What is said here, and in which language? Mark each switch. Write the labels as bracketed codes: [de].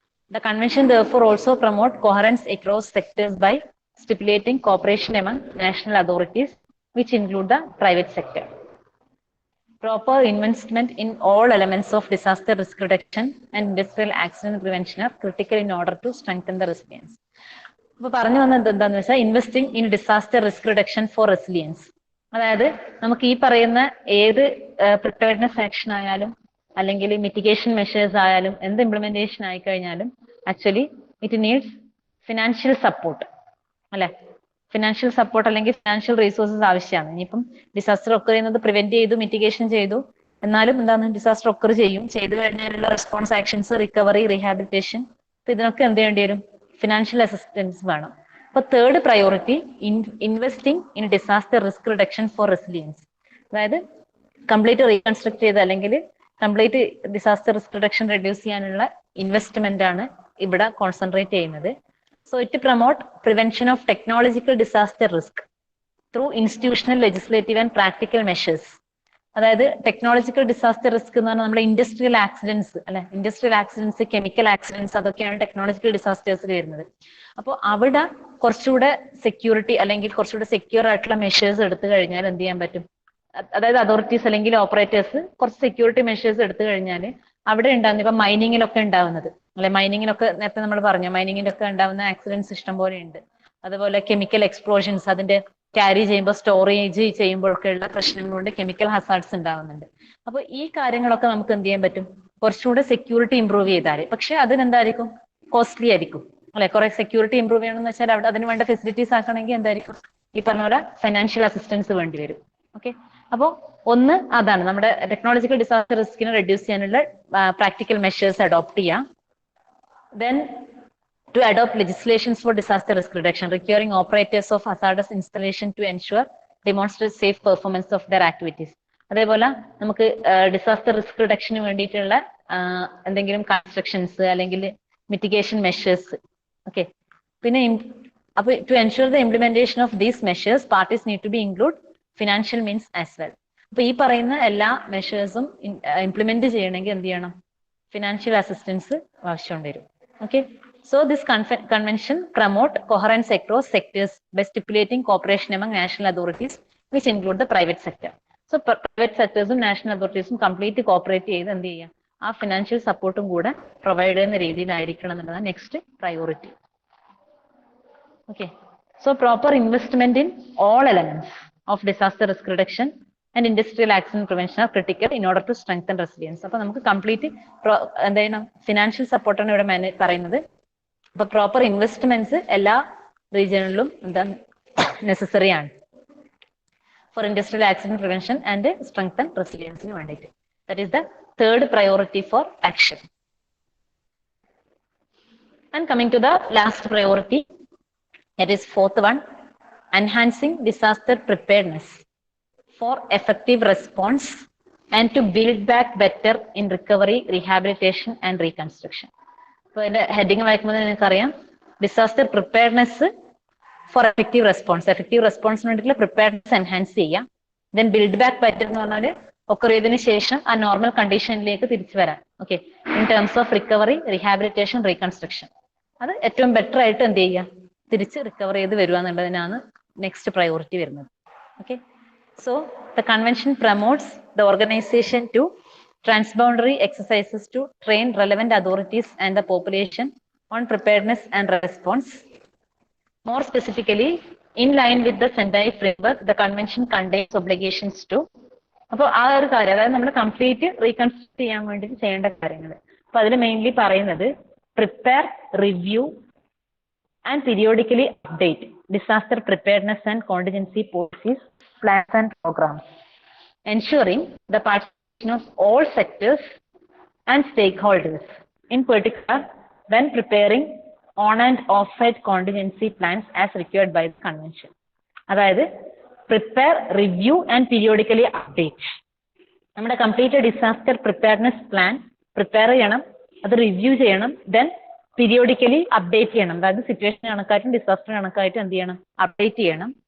[en] The convention therefore also promote coherence across sectors by stipulating cooperation among national authorities, which include the private sector. Proper investment in all elements of disaster risk reduction and industrial accident prevention are critical in order to strengthen the resilience. [ml] അപ്പോൾ പറഞ്ഞു വന്നത് എന്താണെന്ന് വെച്ചാൽ [en] Investing in disaster risk reduction for resilience. [ml] അതായത് നമുക്ക് ഈ പറയുന്ന ഏത് പ്രിപ്പയർനെസ് ആക്ഷൻ ആയാലും അല്ലെങ്കിൽ മിറ്റിഗേഷൻ മെഷേഴ്സ് ആയാലും എന്ത് ഇംപ്ലിമെന്റേഷൻ ആയി കഴിഞ്ഞാലും [en] actually it needs financial support [ml] അല്ലെ. ഫിനാൻഷ്യൽ സപ്പോർട്ട് അല്ലെങ്കിൽ ഫിനാൻഷ്യൽ റീസോഴ്സസ് ആവശ്യമാണ്. ഇനിയിപ്പം ഡിസാസ്റ്റർ ഒക്കർ ചെയ്യുന്നത് പ്രിവെന്റ് ചെയ്തു, മിറ്റിഗേഷൻ ചെയ്തു, എന്നാലും എന്താണ് ഡിസാസ്റ്റർ ഒക്കർ ചെയ്തു കഴിഞ്ഞാലുള്ള റെസ്പോൺസ് ആക്ഷൻസ്, റിക്കവറി, റീഹാബിലിറ്റേഷൻ, അപ്പൊ ഇതിനൊക്കെ എന്ത് ചെയ്യേണ്ടി വരും, ഫിനാൻഷ്യൽ അസിസ്റ്റൻസ് വേണം. [en] അപ്പൊ third priority, investing in disaster risk reduction for resilience. [ml] അതായത് കംപ്ലീറ്റ് റീകൺസ്ട്രക്ട് ചെയ്ത് അല്ലെങ്കിൽ complete disaster risk reduction reduce ചെയ്യാനുള്ള ഇൻവെസ്റ്റ്മെന്റ് ആണ് ഇവിടെ കോൺസെൻട്രേറ്റ് ചെയ്യുന്നത്. [en] So it promote prevention of technological disaster risk through institutional, legislative and practical measures. [ml] അതായത് technological disaster risk എന്ന് പറഞ്ഞാൽ നമ്മുടെ ഇൻഡസ്ട്രിയൽ ആക്സിഡൻസ് അല്ലെ, ഇൻഡസ്ട്രിയൽ ആക്സിഡൻസ്, കെമിക്കൽ ആക്സിഡൻസ്, അതൊക്കെയാണ് ടെക്നോളജിക്കൽ ഡിസാസ്റ്റേഴ്സിൽ വരുന്നത്. അപ്പോൾ അവിടെ കുറച്ചുകൂടെ സെക്യൂരിറ്റി അല്ലെങ്കിൽ കുറച്ചുകൂടെ സെക്യൂർ ആയിട്ടുള്ള മെഷേഴ്സ് എടുത്തു കഴിഞ്ഞാൽ എന്ത് ചെയ്യാൻ പറ്റും, അതായത് അതോറിറ്റീസ് അല്ലെങ്കിൽ ഓപ്പറേറ്റേഴ്സ് കുറച്ച് സെക്യൂരിറ്റി മെഷേഴ്സ് എടുത്തു കഴിഞ്ഞാൽ അവിടെ ഉണ്ടാകുന്ന ഇപ്പൊ മൈനിങ്ങിലൊക്കെ ഉണ്ടാവുന്നത് അല്ലെ, മൈനിങ്ങിലൊക്കെ നേരത്തെ നമ്മൾ പറഞ്ഞു, മൈനിങ്ങിലൊക്കെ ഉണ്ടാവുന്ന ആക്സിഡൻസ് ഇഷ്ടം പോലെ ഉണ്ട്. അതുപോലെ കെമിക്കൽ എക്സ്പ്ലോഷൻസ്, അതിന്റെ ക്യാരി ചെയ്യുമ്പോൾ സ്റ്റോറേജ് ചെയ്യുമ്പോഴൊക്കെ ഉള്ള പ്രശ്നങ്ങൾ കൊണ്ട് കെമിക്കൽ ഹസാർഡ്സ് ഉണ്ടാവുന്നുണ്ട്. അപ്പൊ ഈ കാര്യങ്ങളൊക്കെ നമുക്ക് എന്ത് ചെയ്യാൻ പറ്റും, കുറച്ചുകൂടെ സെക്യൂരിറ്റി ഇംപ്രൂവ് ചെയ്താൽ. പക്ഷെ അതിനെന്തായിരിക്കും, കോസ്റ്റ്ലി ആയിരിക്കും അല്ലെ. കുറെ സെക്യൂരിറ്റി ഇംപ്രൂവ് ചെയ്യണമെന്ന് വെച്ചാൽ അവിടെ അതിന് വേണ്ട ഫെസിലിറ്റീസ് ആക്കണമെങ്കിൽ എന്തായിരിക്കും, ഈ പറഞ്ഞ പോലെ ഫൈനാൻഷ്യൽ അസിസ്റ്റൻസ് വേണ്ടി വരും. ഓക്കെ, അപ്പോ ഒന്ന് അതാണ് നമ്മുടെ ടെക്നോളജിക്കൽ ഡിസാസ്റ്റർ റിസ്കിനെ റെഡ്യൂസ് ചെയ്യാനുള്ള പ്രാക്ടിക്കൽ മെഷേഴ്സ് അഡോപ്റ്റ് ചെയ്യാം. [en] Then to adopt legislations for disaster risk reduction requiring operators of hazardous installation to ensure demonstrate safe performance of their activities. [ml] അതേപോലെ നമുക്ക് ഡിസാസ്റ്റർ റിസ്ക് റിഡക്ഷന് വേണ്ടിയിട്ടുള്ള എന്തെങ്കിലും കൺസ്ട്രക്ഷൻസ് അല്ലെങ്കിൽ മിറ്റിഗേഷൻ മെഷേഴ്സ്. [en] Okay, പിന്നെ അപ്പൊ to ensure the implementation of these measures parties need to be include financial means as well. [ml] അപ്പൊ ഈ പറയുന്ന എല്ലാ മെഷേഴ്സും ഇംപ്ലിമെന്റ് ചെയ്യണമെങ്കിൽ എന്ത് ചെയ്യണം, ഫിനാൻഷ്യൽ അസിസ്റ്റൻസ് ആവശ്യം വരും. [en] Okay, so this convention promote coherence across sectors by stipulating cooperation among national authorities, which include the private sector. So private sectors [ml] ഉം national authorities ഉം കംപ്ലീറ്റ് കോപ്പറേറ്റ് ചെയ്ത് എന്ത് ചെയ്യാം, ആ ഫിനാൻഷ്യൽ സപ്പോർട്ടും കൂടെ പ്രൊവൈഡ് ചെയ്യുന്ന രീതിയിലായിരിക്കണം എന്നുള്ളതാണ് next priority. [en] Okay, so proper investment in all elements of disaster risk reduction and industrial accident prevention are critical in order to strengthen resilience. [ml] അപ്പൊ നമുക്ക് കംപ്ലീറ്റ് എന്താ ചെയ്യണം, ഫിനാൻഷ്യൽ സപ്പോർട്ടാണ് ഇവിടെ പറയുന്നത്. [en] അപ്പൊ proper investments എല്ലാ റീജിയണിലും എന്താ നെസസറി ആണ് for industrial accident prevention and strengthen റെസിലിയൻസിന് വേണ്ടിയിട്ട്. That is the third priority for action. And coming to the last priority, that is fourth one, enhancing disaster preparedness. for effective response and to build back better in recovery, rehabilitation and reconstruction. So in the heading [ml] വായിക്കുമ്പോൾ നിങ്ങൾക്കറിയാം [en] Disaster preparedness for effective response. [ml] Effective റെസ്പോൺസിന് വേണ്ടിയിട്ടുള്ള preparedness enhance ചെയ്യാം. Then build back better എന്ന് പറഞ്ഞാൽ ഒക്കെ ചെയ്തതിനു ശേഷം ആ നോർമൽ കണ്ടീഷനിലേക്ക് തിരിച്ചു വരാൻ. [en] Okay, in terms of recovery, rehabilitation, reconstruction. [ml] അത് ഏറ്റവും ബെറ്റർ ആയിട്ട് എന്ത് ചെയ്യുക, തിരിച്ച് റിക്കവർ ചെയ്ത് വരിക എന്നുള്ളതിനാണ് നെക്സ്റ്റ് പ്രയോറിറ്റി വരുന്നത്. [en] Okay, so the convention promotes the organisation to transboundary exercises to train relevant authorities and the population on preparedness and response. More specifically, in line with the Sendai framework, the convention contains obligations to. [ml] അപ്പോൾ ആ ഒരു കാര്യം, അതായത് നമ്മൾ complete reconstruct ചെയ്യാൻ വേണ്ടി ചെയ്യേണ്ട കാര്യങ്ങൾ. [en] അപ്പൊ അതിൽ മെയിൻലി പറയുന്നത് prepare, review and periodically update disaster preparedness and contingency policies, plans and programmes, ensuring the participation of all sectors and stakeholders, in particular when preparing on and off-site contingency plans as required by the convention. അതായത് prepare, review and periodically update. [ml] നമ്മുടെ complete disaster preparedness plan prepare ചെയ്യണം, അത് review ചെയ്യണം, then periodically update ചെയ്യണം. അതായത് situation കണക്കായിട്ടും disaster കണക്കായിട്ടും എന്ത് ചെയ്യണം, update ചെയ്യണം.